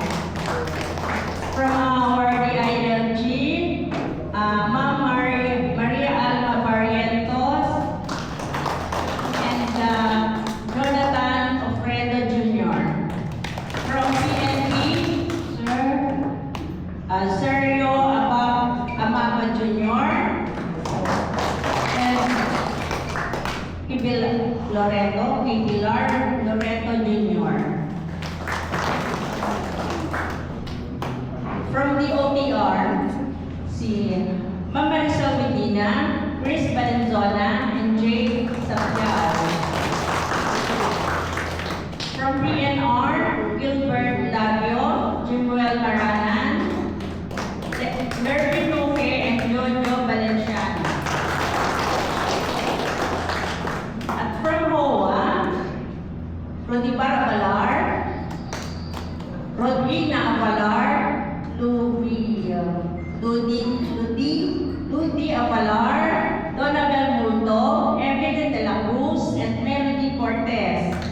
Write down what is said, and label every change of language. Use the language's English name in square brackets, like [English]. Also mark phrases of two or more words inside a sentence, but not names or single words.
[English] From our DILG, Ma'am Maria Alma Barrientos and Jonathan Ofredo Jr. From PNP, Sergio Amaba Jr. and Pilar Loreto Jr. From the OTR, si Ma'am Marisol Medina, Chris Valenzuela, and Jay Sapial. From PNR, Gilbert Labio, Jimuel Maranan, Lervin Roque, and Jojo Valenciano. At from HOA, Rodibar Avalar, Rodrina Avalar, Ludi Avalar, Donabel Mundo, Evelyn de la Cruz, and Melody Cortez.